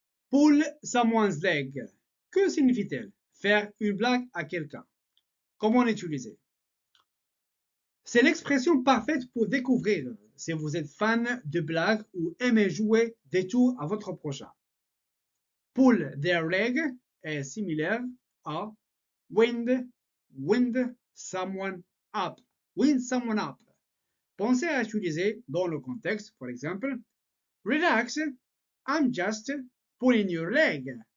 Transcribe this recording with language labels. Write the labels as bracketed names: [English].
[English] Pull someone's leg. [French] Que signifie-t-elle? Faire une blague à quelqu'un. Comment l'utiliser? C'est l'expression parfaite pour découvrir si vous êtes fan de blagues ou aimez jouer des tours à votre prochain. [English] Pull their leg [French] est similaire à [English] wind someone up. Wind someone up. [French] Pensez à utiliser dans le contexte, par exemple, [English] relax, I'm just pulling your leg.